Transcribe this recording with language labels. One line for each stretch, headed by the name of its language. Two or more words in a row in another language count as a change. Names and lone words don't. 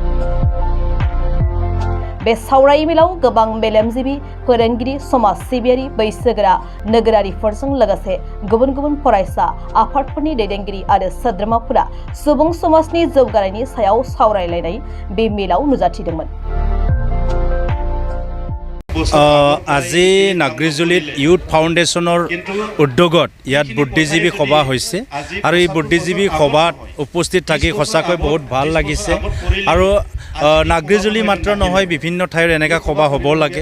Bodo: बे सावराय मेलाव गोबां मेलेमजिबि, फोरोंगिरि, समाज सिबियारि, बैसोगोरा नोगोरारिफोरजों लोगोसे गुबुन गुबुन फरायसा आफादफोरनि दैदेनगिरि आरो सोद्रोमाफोरा सुबुं समाजनि जौगानायनि सायाव सावरायलायनाय बे मेलाव नुजाथिदोंमोन।
Assamese: আজি নাগ্ৰিজুলিত ইউথ ফাউণ্ডেশ্যনৰ উদ্যোগত ইয়াত বুদ্ধিজীৱী সভা হৈছে আৰু এই বুদ্ধিজীৱী সভাত উপস্থিত থাকি সঁচাকৈ বহুত ভাল লাগিছে আৰু নাগ্ৰিজুলি মাত্ৰ নহয় বিভিন্ন ঠাইৰ এনেকুৱা সভা হ'ব লাগে।